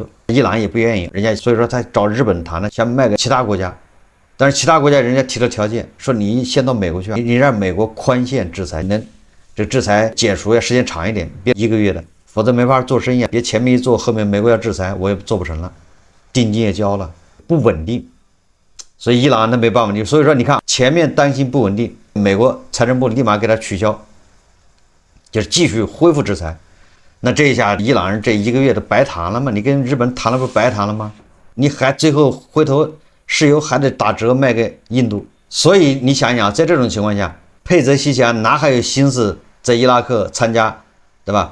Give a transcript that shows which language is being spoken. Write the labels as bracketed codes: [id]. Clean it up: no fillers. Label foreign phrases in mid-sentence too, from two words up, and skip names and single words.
[zh] 伊朗也不願意，人家所以说他找日本谈了，想卖给其他国家，但是其他国家人家提了条件，说你先到美国去，你让美國宽限制裁，这制裁解除要时间長一點，別1個月的，否則沒法做生意，別前面一做，後面美國要制裁，我也做不成了，定金也交了，不穩定，所以伊朗那沒辦法，所以說你看前面擔心不穩定，美國財政部立馬給他取消，就是繼續恢復制裁。那這一下伊朗人這1個月都白談了嗎？你跟日本談了不白談了嗎？你還最後回頭石油還得打折賣給印度，所以你想想，在這種情況下，佩澤西奇哪還有心思在伊拉克參加，對吧？